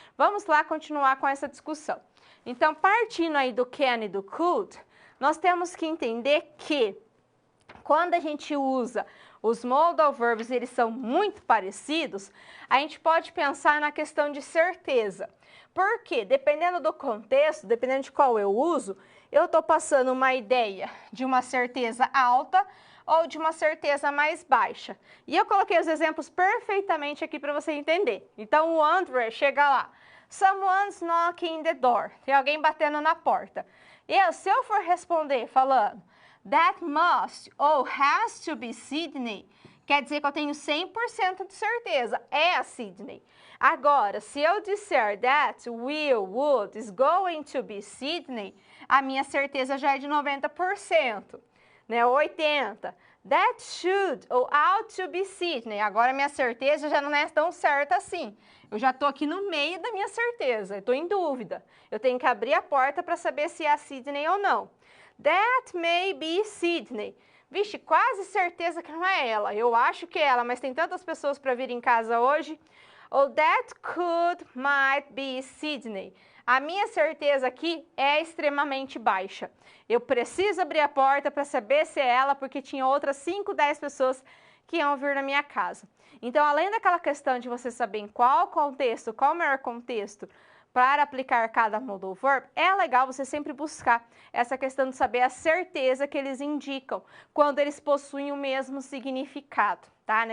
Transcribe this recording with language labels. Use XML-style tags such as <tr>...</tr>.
<pt>Vamos lá continuar com essa discussão. Então, partindo aí do can e do could, nós temos que entender que quando a gente usa os modal verbs, eles são muito parecidos, a gente pode pensar na questão de certeza. Por quê? Dependendo do contexto, dependendo de qual eu uso, eu estou passando uma ideia de uma certeza alta ou de uma certeza mais baixa. E eu coloquei os exemplos perfeitamente aqui para você entender. Então, o André chega lá.</pt> <en>Someone's knocking the door.</en> <pt>Tem alguém batendo na porta. Se eu for responder falando</pt> <en>that must</en> <pt>ou</pt> <en>has to be Sydney,</en> <pt>quer dizer que eu tenho 100% de certeza. É a Sydney. Agora, se eu disser</pt> <en>that would, is going to be Sydney,</en> <pt>a minha certeza já é de 90%. Né, 80.</pt> <en>That should ou ought to be Sydney.</en> <pt>Agora minha certeza já não é tão certa assim. Eu já estou aqui no meio da minha certeza, eu estou em dúvida. Eu tenho que abrir a porta para saber se é a Sydney ou não.</pt> <en>That may be Sydney.</en> <pt>Vixe, quase certeza que não é ela. Eu acho que é ela, mas tem tantas pessoas para vir em casa hoje.</pt> <en>Ou that could, might be Sydney.</en> <pt>A minha certeza aqui é extremamente baixa. Eu preciso abrir a porta para saber se é ela, porque tinha outras 5, 10 pessoas que iam vir na minha casa. Então, além daquela questão de você saber em qual contexto, qual o melhor contexto para aplicar cada modal verb, é legal você sempre buscar essa questão de saber a certeza que eles indicam quando eles possuem o mesmo significado, tá?</pt>